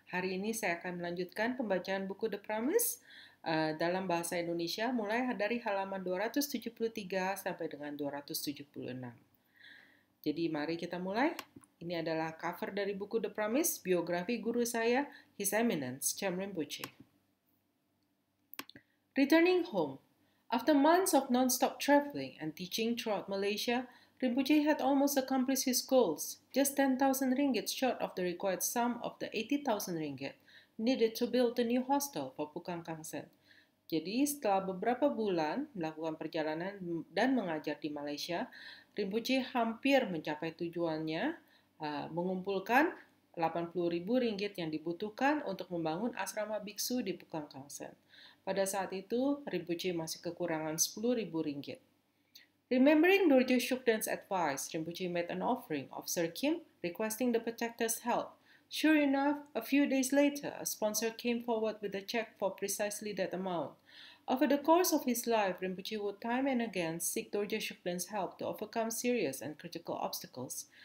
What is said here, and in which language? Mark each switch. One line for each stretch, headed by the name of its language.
Indonesian: Hari ini saya akan melanjutkan pembacaan buku The Promise dalam bahasa Indonesia mulai dari halaman 273 sampai dengan 276. Jadi mari kita mulai. Ini adalah cover dari buku The Promise, biografi guru saya, His Eminence Cham Rinpoche.
English: Returning home. After months of non-stop traveling and teaching throughout Malaysia, Rinpoche had almost accomplished his goals, just 10,000 ringgit short of the required sum of the 80,000 ringgit needed to build a new hostel for Pukang Kangsen.
Indonesian: Jadi setelah beberapa bulan melakukan perjalanan dan mengajar di Malaysia, Rinpoche hampir mencapai tujuannya, mengumpulkan 80.000 ringgit yang dibutuhkan untuk membangun asrama biksu di Pukang Kangsen. Pada saat itu, Rinpoche masih kekurangan 10.000 ringgit.
English: Remembering Dorje Shukden's advice, Rinpoche made an offering of Sir Kim, requesting the protector's help. Sure enough, a few days later, a sponsor came forward with a check for precisely that amount. Over the course of his life, Rinpoche would time and again seek Dorje Shukden's help to overcome serious and critical obstacles.